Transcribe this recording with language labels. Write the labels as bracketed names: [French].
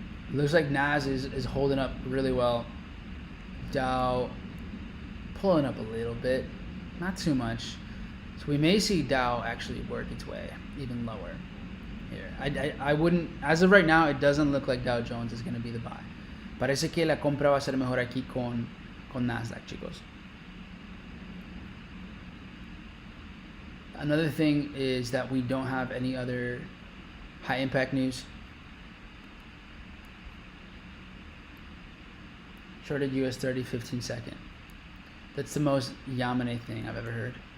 [English] Looks like Nas is holding up really well. Dow pulling up a little bit, not too much. So we may see Dow actually work its way even lower here. I wouldn't, as of right now, it doesn't look like Dow Jones is going to be the buy. [Spanish] Parece que la compra va a ser mejor aquí con Nasdaq, chicos. [English] Another thing is that we don't have any other high impact news. Shorted US 30 15 second. That's the most Yamane thing I've ever heard.